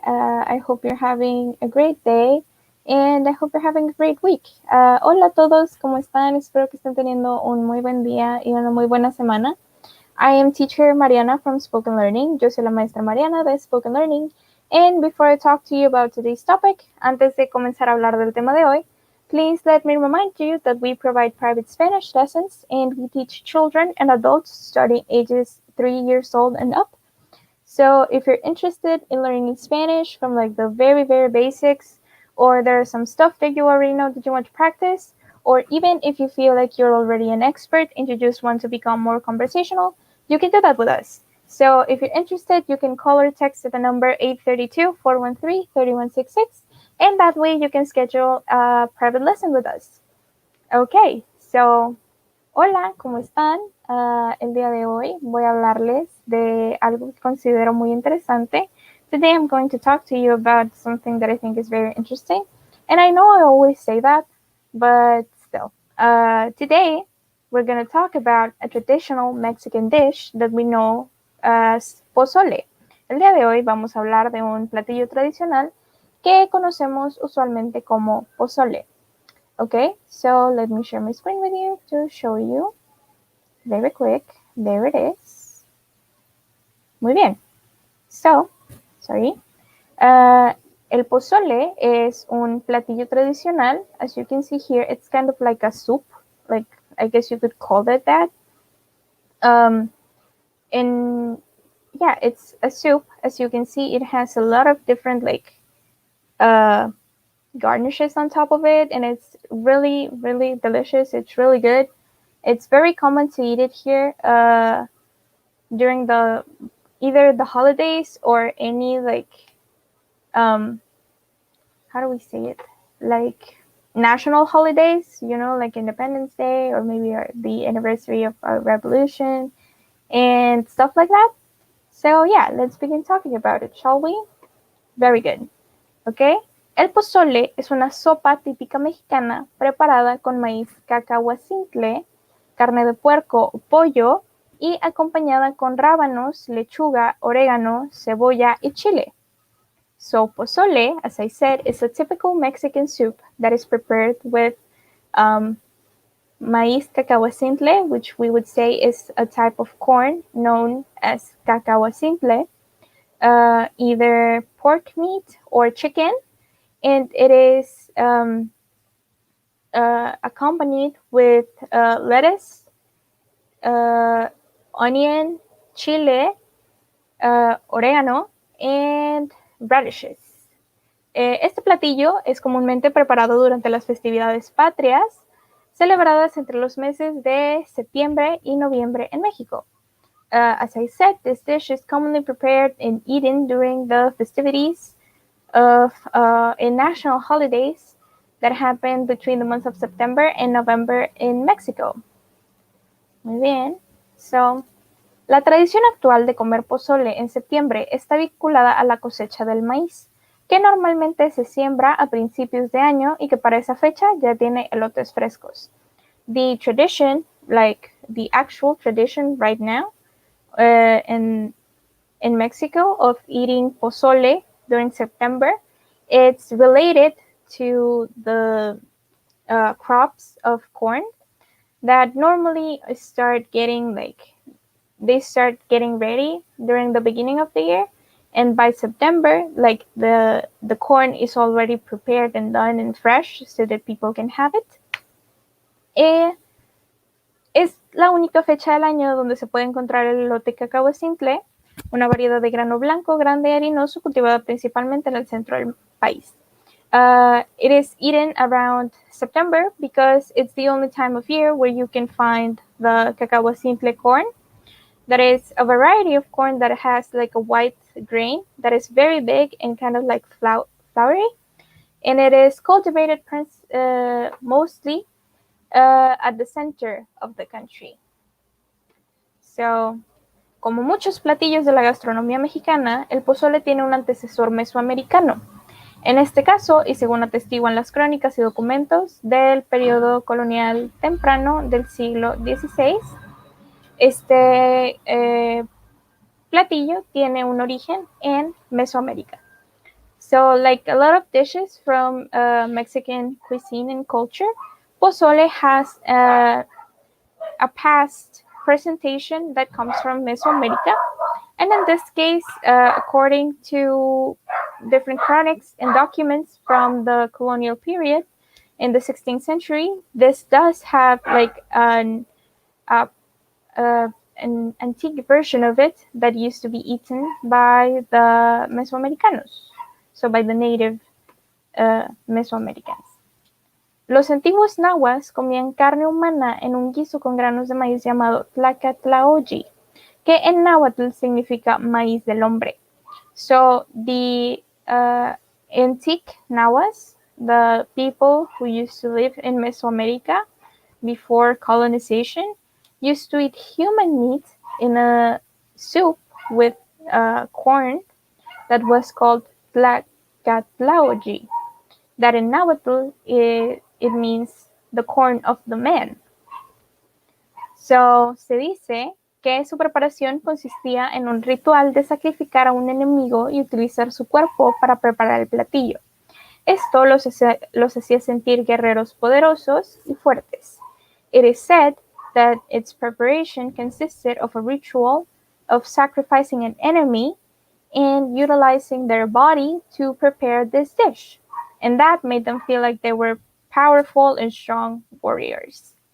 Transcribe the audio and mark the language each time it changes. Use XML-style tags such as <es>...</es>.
<en>I hope you're having a great day and I hope you're having a great week.</en> <es>Hola a todos, ¿cómo están? Espero que estén teniendo un muy buen día y una muy buena semana.</es> <en>I am teacher Mariana from Spoken Learning.</en> <es>Yo soy la maestra Mariana de Spoken Learning.</es> <en>And before I talk to you about today's topic,</en> <es>antes de comenzar a hablar del tema de hoy,</es> <en>please let me remind you that we provide private Spanish lessons and we teach children and adults starting ages 3 years old and up. So if you're interested in learning Spanish from like the very, very basics, or there's some stuff that you already know that you want to practice, or even if you feel like you're already an expert and you just want to become more conversational, you can do that with us. So if you're interested, you can call or text at the number 832-413-3166, and that way you can schedule a private lesson with us. Okay, so</en> <es>hola, ¿cómo están? El día de hoy voy a hablarles de algo que considero muy interesante.</es> <en>Today I'm going to talk to you about something that I think is very interesting. And I know I always say that, but still. Today we're going to talk about a traditional Mexican dish that we know as pozole.</en> <es>El día de hoy vamos a hablar de un platillo tradicional que conocemos usualmente como pozole.</es> <en>Okay, so let me share my screen with you to show you very quick. There it is.</en> <es>Muy bien.</es> <en>So, sorry.</en> <es>El pozole es un platillo tradicional.</es> <en>As you can see here, it's kind of like a soup. Like, I guess you could call it that. And yeah, it's a soup. As you can see, it has a lot of different garnishes on top of it, and it's really, really delicious. It's really good. It's very common to eat it here during either the holidays or any how do we say it? Like national holidays, like Independence Day or maybe the anniversary of our revolution and stuff like that. So yeah, let's begin talking about it, shall we? Very good. Okay.</en> <es>El pozole es una sopa típica mexicana preparada con maíz cacahuacintle, carne de puerco o pollo y acompañada con rábanos, lechuga, orégano, cebolla y chile.</es> <en>So pozole, as I said, is a typical Mexican soup that is prepared with maíz cacahuacintle, which we would say is a type of corn known as cacahuacintle, either pork meat or chicken, and it is accompanied with lettuce, onion, chile, orégano, and radishes.</en> <es>Este platillo es comúnmente preparado durante las festividades patrias, celebradas entre los meses de septiembre y noviembre en México.</es> <en>As I said, this dish is commonly prepared and eaten during the festivities of national holidays that happen between the months of September and November in Mexico.</en> <es>Muy bien. So, la tradición actual de comer pozole en septiembre está vinculada a la cosecha del maíz, que normalmente se siembra a principios de año y que para esa fecha ya tiene elotes frescos.</es> <en>The tradition, like the actual tradition right now in Mexico of eating pozole during September, it's related to the crops of corn that normally start getting ready during the beginning of the year, and by September, like the corn is already prepared and done and fresh so that people can have it.</en> <es>Es la única fecha del año donde se puede encontrar el elote cacahuacintle, una variedad de grano blanco, grande y harinoso, cultivada principalmente en el centro del país.</es> <en>It is eaten around September because it's the only time of year where you can find the cacahuacintle corn. That is a variety of corn that has like a white grain that is very big and kind of like floury. And it is cultivated mostly at the center of the country.</en> <es>So, como muchos platillos de la gastronomía mexicana, el pozole tiene un antecesor mesoamericano. En este caso, y según atestiguan las crónicas y documentos del periodo colonial temprano del siglo XVI, este platillo tiene un origen en Mesoamérica.</es> <en>So, like a lot of dishes from Mexican cuisine and culture, pozole has a past presentation that comes from Mesoamerica. And in this case, according to different chronics and documents from the colonial period in the 16th century, this does have like uh, an antique version of it that used to be eaten by the Mesoamericanos, so by the native Mesoamericans.</en> <es>Los antiguos nahuas comían carne humana en un guiso con granos de maíz llamado tlacatlaoyi, que en náhuatl significa maíz del hombre.</es> <en>So the antique nahuas, the people who used to live in Mesoamerica before colonization, used to eat human meat in a soup with corn that was called tlacatlaoyi, that in Nahuatl it means the corn of the man.</en> <es>So, se dice que su preparación consistía en un ritual de sacrificar a un enemigo y utilizar su cuerpo para preparar el platillo. Esto los hacía sentir guerreros poderosos y fuertes.</es> <en>It is said that its preparation consisted of a ritual of sacrificing an enemy and utilizing their body to prepare this dish. And that made them feel like they were powerful and strong warriors.</en>